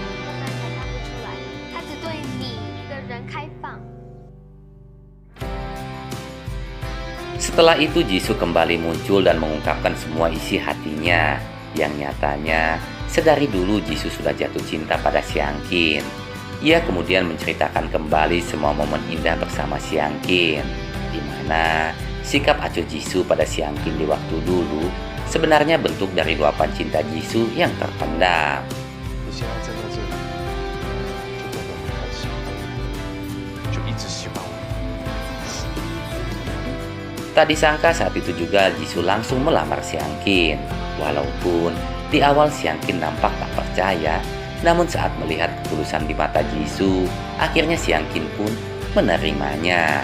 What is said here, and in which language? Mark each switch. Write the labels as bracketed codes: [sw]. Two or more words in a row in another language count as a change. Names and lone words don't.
[id] Setelah itu Jisoo kembali muncul dan mengungkapkan semua isi hatinya, yang nyatanya sedari dulu Jisoo sudah jatuh cinta pada Siangkin. Ia kemudian menceritakan kembali semua momen indah bersama Siangkin, di mana sikap acuh Jisoo pada Siangkin di waktu dulu sebenarnya bentuk dari luapan cinta Jisoo yang terpendam. [zh] 你现在站在这里，就代表你还喜欢我，就一直喜欢我。 [id] Tak disangka saat itu juga Jisoo langsung melamar Seungkin. Walaupun di awal Seungkin nampak tak percaya, namun saat melihat ketulusan di mata Jisoo, akhirnya Seungkin pun menerimanya.